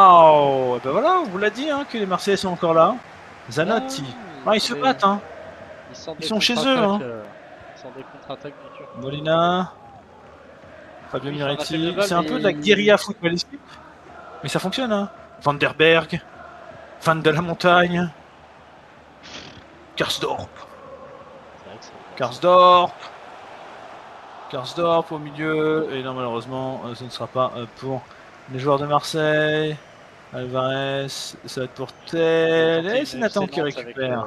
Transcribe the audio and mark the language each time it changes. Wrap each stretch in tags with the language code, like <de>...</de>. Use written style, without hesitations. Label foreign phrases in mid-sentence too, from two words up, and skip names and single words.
<fr>Ben voilà, on vous l'a dit hein, que les Marseillais sont encore là. Zanotti. Ah, ils se battent hein. Ils sont chez eux, hein. Ils sortent des contre-attaques du Turc. Molina, Fabio Oui, enfin, on a fait le Miretti, bal, c'est un peu de la mais- guérilla footballistique, mais ça fonctionne, hein. Van der Berg, Van de la Montagne, Karsdorp, C'est vrai que c'est Karsdorp au milieu, et non malheureusement ce ne sera pas pour les joueurs de Marseille. Alvarez, ça va être pour Tel, et c'est Nathan qui récupère.</fr>